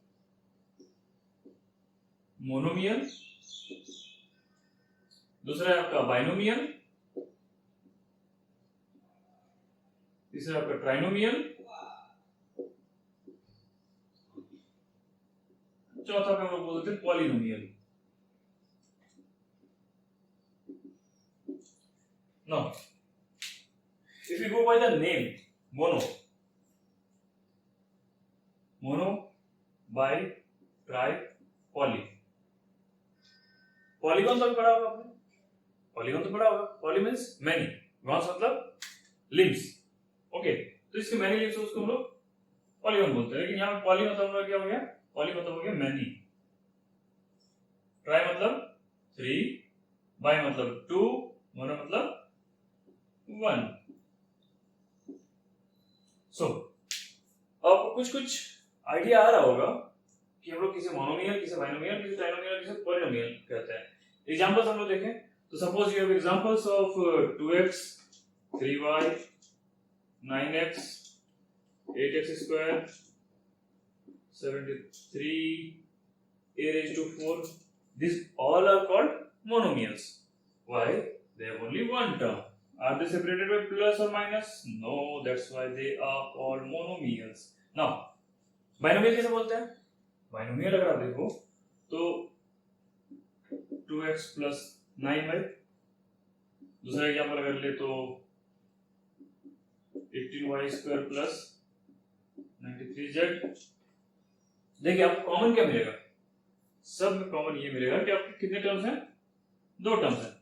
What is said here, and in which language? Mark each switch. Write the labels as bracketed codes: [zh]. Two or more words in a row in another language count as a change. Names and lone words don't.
[hi] मोनोमियल, दूसरा है आपका बाइनोमियल, तीसरा आपका ट्राइनोमियल, चौथा पे हम लोग बोलते हैं पॉलिनोमियल। [en] Now, if we go by the name mono, bi, tri, poly. [hi] पॉलीगॉन तो पढ़ा होगा आपने, पॉलीगॉन तो पढ़ा होगा। [en] poly means many, gons मतलब लिम्स। [hi] ओके, तो इसके [en] many limbs [hi] उसको हम लोग पॉलीगॉन बोलते हैं। लेकिन यहाँ पे पॉली मतलब हम लोग क्या हो गया, पॉली मतलब हो गया मैनी, ट्राई मतलब 3, बाई मतलब 2, मोनो मतलब 1। सो अब कुछ कुछ आइडिया आ रहा होगा कि हम लोग किसे मोनोमियल, किसे बाइनोमियल, किसे ट्राइनोमियल, किसे पॉलिनोमियल कहते हैं। एग्जांपल्स हम लोग देखें तो [en] suppose you have examples of [hi] 2x 3y 9x 8x square 73 [en] a raised to [hi] 4. [en] These all are called monomials. Why? They have only one term. Are they separated by plus or minus? No, that's why they are called monomials. Now, binomial [hi] कैसे बोलते हैं? Binomial अगर आप देखो तो 2x plus 9y, दूसरा एग्जाम्पल अगर ले तो 18y square plus 93z। देखिए आपको कॉमन क्या मिलेगा, सब में कॉमन ये मिलेगा कि आपके कितने टर्म्स हैं, 2 टर्म्स हैं।